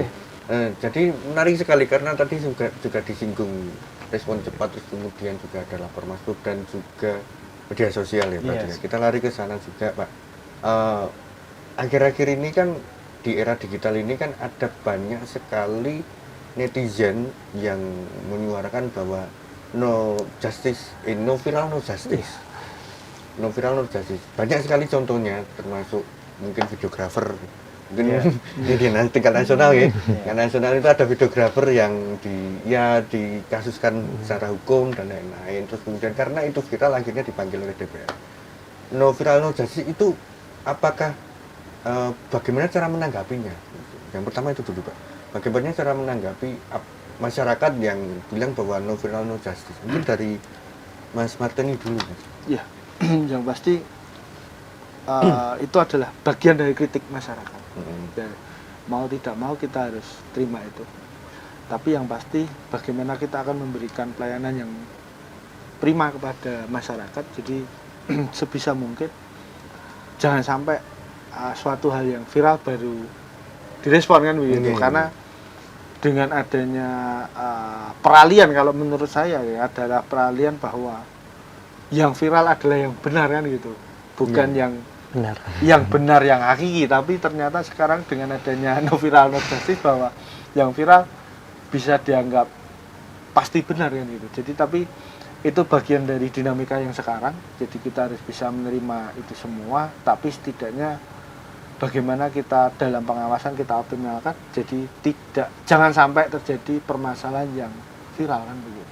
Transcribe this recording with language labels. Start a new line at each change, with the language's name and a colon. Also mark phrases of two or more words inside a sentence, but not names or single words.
Indonesian: Jadi menarik sekali karena tadi juga disinggung respon cepat, terus kemudian juga ada lapor masuk dan juga media sosial ya Pak. Yes. Kita lari ke sana juga Pak. Akhir-akhir ini kan di era digital ini kan ada banyak sekali netizen yang menyuarakan bahwa
English: no justice, no viral no justice. No viral no justice.
Indonesian: Banyak sekali contohnya, termasuk mungkin videografer, mungkin di tingkat nasional ya. Tingkat nasional itu ada videografer yang dikasuskan secara hukum dan lain-lain. Terus kemudian karena itu viral akhirnya dipanggil oleh DPR.
English: No viral no justice
Indonesian: itu apakah bagaimana cara menanggapinya? Yang pertama itu dulu Pak. Bagaimana cara menanggapi masyarakat yang bilang bahwa
English: no viral no justice?
Indonesian: Mungkin dari Mas Martini dulu. Ya, yang pasti itu adalah bagian dari kritik masyarakat. Dan mau tidak mau kita harus terima itu. Tapi yang pasti bagaimana kita akan memberikan pelayanan yang prima kepada masyarakat. Jadi sebisa mungkin jangan sampai suatu hal yang viral baru direspon kan begitu. Karena dengan adanya peralihan, kalau menurut saya ya adalah peralihan bahwa yang viral adalah yang benar kan gitu, bukan yang benar yang hakiki. Tapi ternyata sekarang dengan adanya
English: no viral no justice
Indonesian: bahwa yang viral bisa dianggap pasti benar kan gitu. Jadi tapi itu bagian dari dinamika yang sekarang. Jadi kita harus bisa menerima itu semua, tapi setidaknya bagaimana kita dalam pengawasan kita optimalkan, jadi jangan sampai terjadi permasalahan yang viral kan begitu.